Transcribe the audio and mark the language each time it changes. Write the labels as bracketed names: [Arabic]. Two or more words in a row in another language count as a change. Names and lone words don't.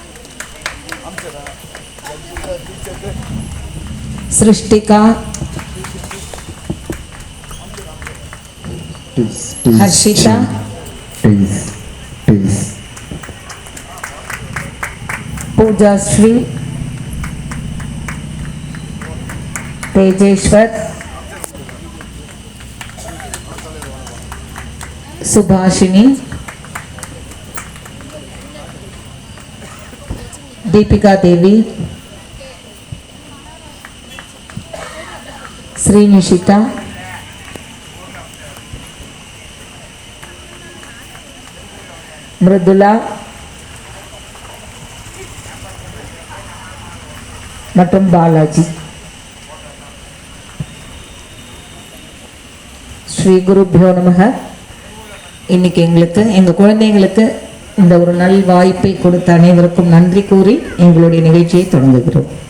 [Tamil] சிருஷ்டிகா, ஹர்ஷிதா, பூஜாஸ்ரீ, தேஜேஸ்வர், சுபாஷினி, दीपिका देवी, श्री निशिता, मृदुला மற்றும் பாலாஜி. [Sanskrit] श्री गुरुभ्यो नमः. [Tamil] இன்னைக்கு எங்க குழந்தைங்களுக்கு இந்த ஒரு நல் வாய்ப்பை கொடுத்த அனைவருக்கும் நன்றி கூறி எங்களுடைய நிகழ்ச்சியை தொடங்குகிறோம்.